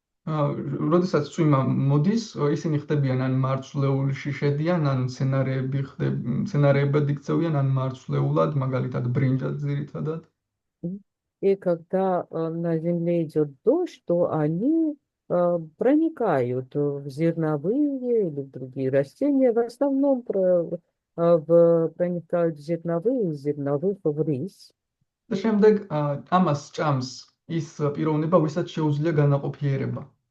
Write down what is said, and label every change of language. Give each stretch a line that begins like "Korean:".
Georgian: როდესაც წვიმა მოდის, ისინი ხდებიან ან მარცვლეულში შედიან, ან მცენარეებად იქცევიან, ან მარცვლეულად, მაგალითად ბრინჯად ძირითადად.
Russian: И когда на земле идет дождь, то они проникают в зерновые или в другие растения. В основном проникают в зерновые, из зерновых в рис.
Georgian: და შემდეგ ამას ჭამს ის პიროვნება, ვისაც შეუძლია განაყოფიერება.